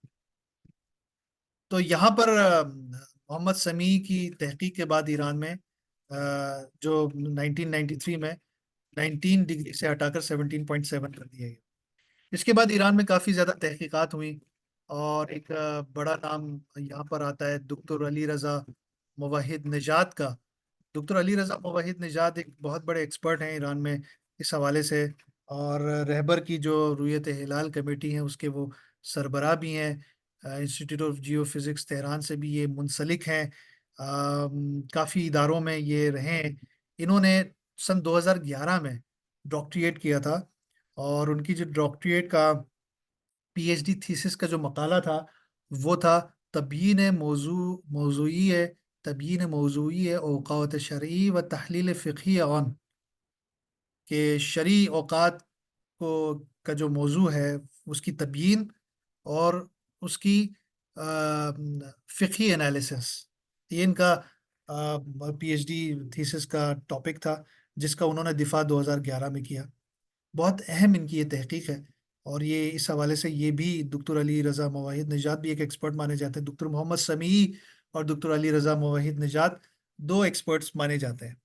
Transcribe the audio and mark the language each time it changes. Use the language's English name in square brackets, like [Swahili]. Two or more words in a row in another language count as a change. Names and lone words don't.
[Urdu] تو یہاں پر محمد سمیع کی تحقیق کے بعد ایران میں جو 1993 میں 19 ڈگری سے ہٹا کر 17.7 کر دیا گیا. اس کے بعد ایران میں کافی زیادہ تحقیقات ہوئی، اور ایک بڑا نام یہاں پر آتا ہے دکتر علی رضا موحد نژاد کا. دکتر علی رضا موحد نژاد ایک بہت بڑے ایکسپرٹ ہیں ایران میں اس حوالے سے، اور رہبر کی جو رویت ہلال کمیٹی ہے اس کے وہ سربراہ بھی ہیں. [English] Institute of Geophysics [Urdu] تہران سے بھی یہ منسلک ہیں. کافی اداروں میں یہ رہے ہیں. انہوں نے سن 2011 میں ڈاکٹریٹ کیا تھا، اور ان کی جو ڈاکٹریٹ کا [English] PhD thesis [Urdu] کا جو مقالہ تھا وہ تھا [Persian] تبیین موضوعی اوقات شرعی و تحلیل فقہی عن، [Urdu] کہ شرعی اوقات کو کا جو موضوع ہے اس کی تبیین اور اس کی فقہی انالیسس. یہ ان کا [English] PhD thesis [Urdu] کا ٹاپک تھا، جس کا انہوں نے دفاع 2011 میں کیا. بہت اہم ان کی یہ تحقیق ہے۔ اور یہ اس حوالے سے یہ بھی ڈاکٹر علی رضا موحد نژاد بھی ایک ایکسپرٹ مانے جاتے ہیں. ڈاکٹر محمد سمیع اور ڈاکٹر علی رضا موحد نژاد دو ایکسپرٹس مانے جاتے ہیں.